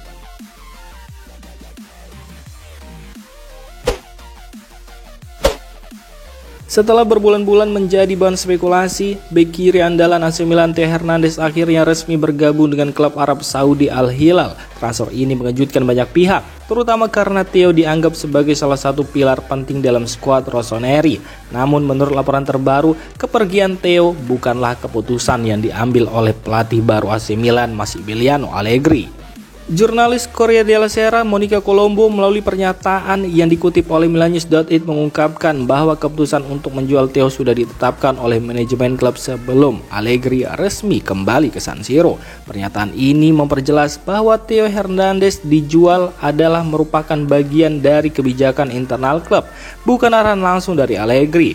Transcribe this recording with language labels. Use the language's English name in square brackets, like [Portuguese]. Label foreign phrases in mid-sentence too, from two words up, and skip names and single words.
[Indonesian] Setelah berbulan-bulan menjadi bahan spekulasi, bek kiri andalan AC Milan Theo Hernandez akhirnya resmi bergabung dengan klub Arab Saudi Al Hilal. Transfer ini mengejutkan banyak pihak, terutama karena Theo dianggap sebagai salah satu pilar penting dalam skuad rossoneri. Namun menurut laporan terbaru, kepergian Theo bukanlah keputusan yang diambil oleh pelatih baru AC Milan Massimiliano Allegri. Jurnalis Corriere della Sera Monica Colombo melalui pernyataan yang dikutip oleh Milanews.it mengungkapkan bahwa keputusan untuk menjual Theo sudah ditetapkan oleh manajemen klub sebelum Allegri resmi kembali ke San Siro. Pernyataan ini memperjelas bahwa Theo Hernandez dijual adalah merupakan bagian dari kebijakan internal klub, bukan arahan langsung dari Allegri.